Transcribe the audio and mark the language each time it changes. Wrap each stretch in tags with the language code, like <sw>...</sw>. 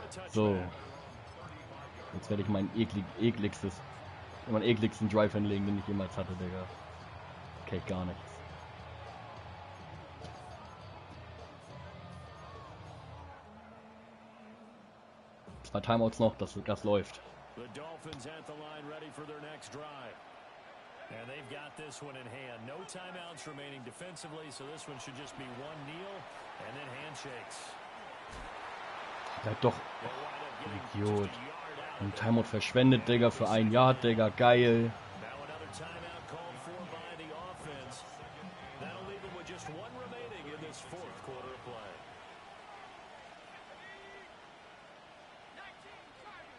<de>So. Jetzt werde ich meinen ekligsten Drive hinlegen, den ich jemals hatte, Digga. Okay, gar nichts. 2 Timeouts noch, das läuft.</de> <en>The Dolphins at the line ready for their next drive. And they've got this one in hand. No timeouts remaining defensively, so this one should just be one kneel and then handshakes.</en> <de>Bleib doch. Idiot. Ein Timeout verschwendet, Digga, für 1 Yard, Digga. Geil.</de> <en>Now another timeout called for by the offense. That'll leave them with just one remaining in this fourth quarter of play. 19 Tiger.</en>